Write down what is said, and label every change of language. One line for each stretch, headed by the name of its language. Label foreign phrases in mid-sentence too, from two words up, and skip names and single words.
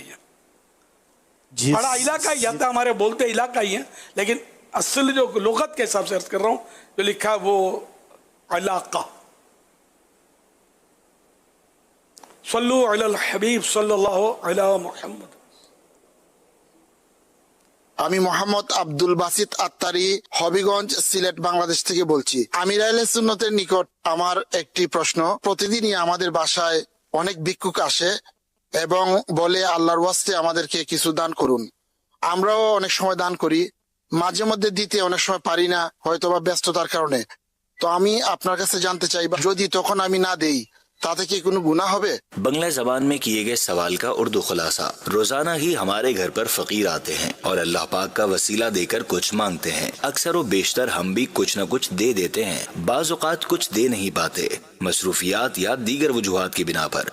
Urdu: یہ بڑا علاقہ ہی آتا, ہمارے بولتے علاقہ ہی ہیں, لیکن اصل جو لغت کے حساب سے عرض کر رہا ہوں جو لکھا ہے وہ علاقہ.
Arabic: صلو علی الحبیب صلی اللہ علی محمد.
Bangla: আমি মোহাম্মদ আব্দুল বাসিত আত্তারি হবিগঞ্জ সিলেট বাংলাদেশ থেকে বলছি। আমির আহলে সুন্নতের নিকট আমার একটি প্রশ্ন। প্রতিদিনই আমাদের বাসায় অনেক ভিক্ষুক আসে এবং বলে আল্লাহর ওয়াস্তে আমাদেরকে কিছু দান করুন। আমরাও অনেক সময় দান করি, মাঝে মধ্যে দিতে অনেক সময় পারি না, হয়তোবা ব্যস্ততার কারণে। তো আমি আপনার কাছে জানতে চাই যদি তখন আমি না দেই তাতে কি কোনো গুনাহ হবে?
Urdu: بنگلہ زبان میں کیے گئے سوال کا اردو خلاصہ. روزانہ ہی ہمارے گھر پر فقیر آتے ہیں اور اللہ پاک کا وسیلہ دے کر کچھ مانگتے ہیں. اکثر و بیشتر ہم بھی کچھ نہ کچھ دے دیتے ہیں. بعض اوقات کچھ دے نہیں پاتے, مصروفیات یا دیگر وجوہات کی بنا پر.